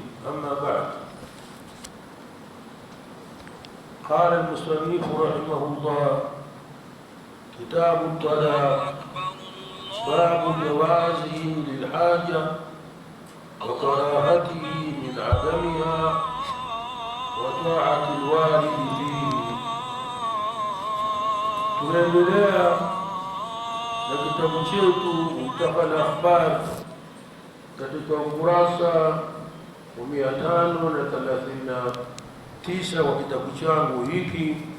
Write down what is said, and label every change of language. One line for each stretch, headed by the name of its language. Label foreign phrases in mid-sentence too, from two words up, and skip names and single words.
Arabic: أما بعد، قال المصنف رحمه الله: كتاب الطلاق، باب جوازه للحاجة وكراهته من عدمها وطاعة الوالد فيه.
Swahili: tunaendelea na kitabu chetu Muntaqa al-Akhbar katika ukurasa wa 539 wa kitabu changu hiki.